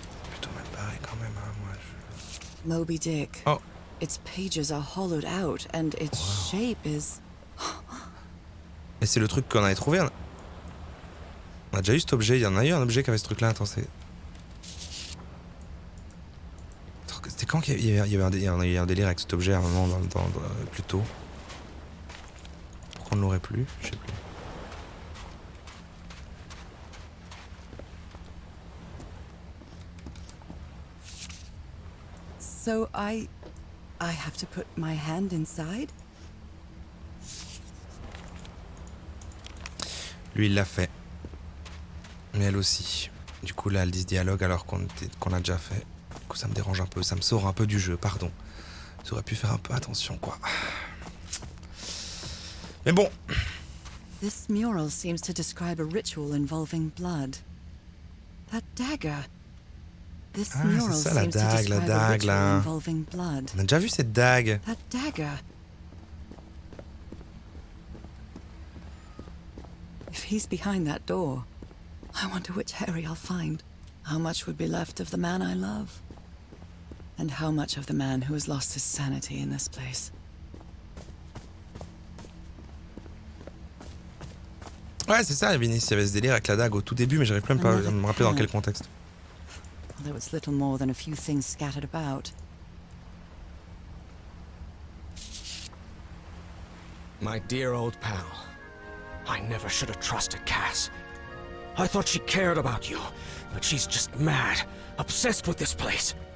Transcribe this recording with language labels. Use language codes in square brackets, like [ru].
[fr] Plutôt mal barré quand même, hein, moi. [en] Moby Dick. Oh. Its pages are hollowed out and its shape is... [fr] Et c'est le truc qu'on avait trouvé. On a déjà eu cet objet. Il y en a eu un objet qui avait ce truc-là. Attends, c'est... C'était quand qu'il y avait un délire avec cet objet à un moment plus tôt. Pourquoi on ne l'aurait plus? Je sais plus. [en] So I have to put my hand inside? [fr] Lui, il l'a fait. Mais elle aussi. Du coup, là, elle dit ce dialogue alors qu'on l'a déjà fait. Du coup, ça me dérange un peu, ça me sort un peu du jeu, pardon. J'aurais pu faire un peu attention, quoi. Mais bon. [en] This mural seems to describe a ritual involving blood. That dagger. This [fr] Ah, [en] mural [fr] c'est ça, la [en] seems to [fr] dague, [en] describe a [fr] là. [en] ritual involving blood. [fr] On a déjà vu cette dague. [en] That dagger. If he's behind that door, I wonder which Harry I'll find. How much would be left of the man I love? And how much of the man who has lost his sanity in this place? [fr] Ouais, c'est ça, Vinicius, il y avait ce délire avec la dague au tout début, mais j'arrive même pas à me rappeler dans quel contexte. [en] Although it's little more than a few things scattered about. My dear old pal. I never should have trusted Cass. I thought she cared about you, but she's just mad, obsessed with this place.